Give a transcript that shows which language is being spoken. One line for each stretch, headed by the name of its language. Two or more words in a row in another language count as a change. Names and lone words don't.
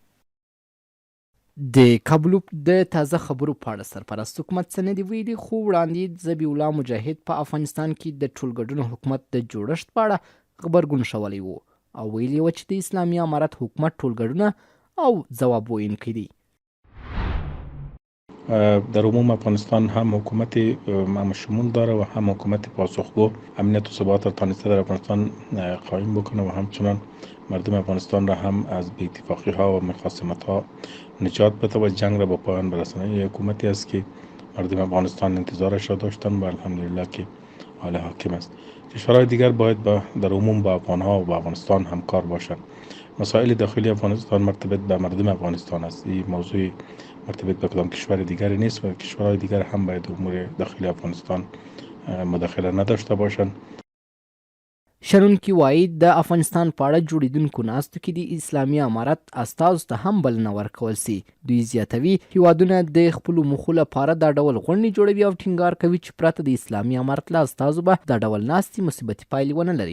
Pashto: د کابلوف د تازه خبرو په اړه سرپرست حکومت څه نه دي ویلي، خو وړاندې ذبیح الله مجاهد په افغانستان کې د ټولګډونه حکومت د جوړښت په اړه غبرګون ښوولی و او ویلي و چې د اسلامي امارت حکومت ټولګډونه او ځواب ویونکی دی.
Persian: در عموم افغانستان هم حکومت شمول داره و هم حکومت پاسخگو امنیت و ثبات را تانسته در افغانستان قایم بکنه و همچنان مردم افغانستان را هم از بی اتفاقی ها و مخاصمت ها نجات بده و جنگ را به پایان برسانه. یک حکومتی است که مردم افغانستان انتظارش را داشتن و الحمدلله که حال حاکم است. کشورهای دیگر باید در عموم با افغانها و با افغانستان همکار باشند. مسائل داخلی افغانستان مرتبط به مردم افغانستان است. این موضوع مرتبط به کدام کشور دیگری نیست و کشورهای دیگر هم باید امور داخلی افغانستان مداخله نداشته باشند.
Pashto: شنونکي وایي د افغانستان په اړه جوړېدونکو ناستو کې د اسلامي امارت استازو ته هم بلنه ورکول سي. دوی زیاتوي هیوادونه د خپلو موخو لپاره دا ډول غونډې جوړوي او ټینګار کوي چې پرته د اسلامي امارت له استازو به دا ډول ناستې مثبتې پایلې ونه لري.